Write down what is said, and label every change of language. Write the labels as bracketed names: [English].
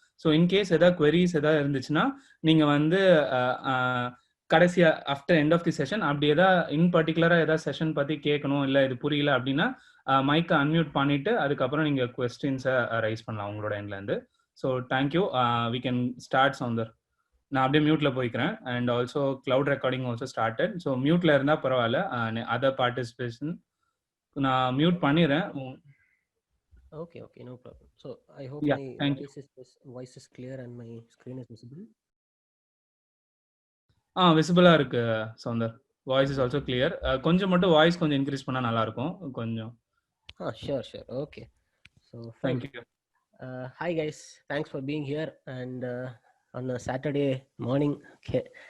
[Tamil] So in case ஏதாவது queries ஏதாவது இருந்துச்சுன்னா நீங்க வந்து கடைசியா after end of the session அப்படி ஏதாவது இன் பர்டிகுலரா ஏதாவது செஷன் பத்தி கேட்கணும், இல்லை இது புரியல அப்படின்னா மைக்கை அன்மியூட் பண்ணிட்டு அதுக்கப்புறம் நீங்க கொஸ்டின்ஸை ரைஸ் பண்ணலாம் உங்களோட எண்ட்ல இருந்து. [English] So thank you, we can start Soundar. [Tamil] நான் அப்படியே மியூட்ல போய்க்கிறேன். [English] And also cloud recording also started. [Tamil] So மியூட்ல இருந்தால் பரவாயில்ல, அதர் பார்ட்டிசிபேஷன் நான் மியூட் பண்ணிடுறேன். [English] Okay, no problem. So I hope my voice is clear and my screen is visible. [Tamil] விசிபிளா இருக்கு Soundar. [English] Voice is also clear. [Tamil] கொஞ்சம் மட்டும் வாய்ஸ் கொஞ்சம் இன்க்ரீஸ் பண்ணா நல்லா இருக்கும் கொஞ்சம். [English] Sure. Okay. So thank you. Hi guys, thanks for being here and on a Saturday morning. Okay.